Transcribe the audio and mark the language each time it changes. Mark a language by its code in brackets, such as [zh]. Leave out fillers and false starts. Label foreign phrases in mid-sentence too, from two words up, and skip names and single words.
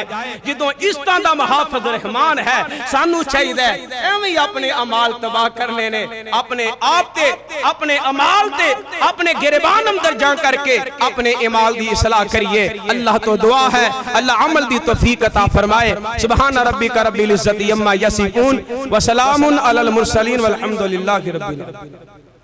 [pa] جدوں اس طرح دا محافظ رحمان ہے سانوں چاہیے ایویں اپنے اعمال تباہ کرنے نے، اپنے آپ تے اپنے اعمال تے اپنے گریبان اندر جا کرکے اپنے اعمال دی اصلاح کریے. اللہ توں دعا ہے اللہ عمل دی توفیق عطا فرمائے. [ar] سبحان ربك رب العزة عما يصفون وسلام على المرسلين والحمد لله رب العالمين.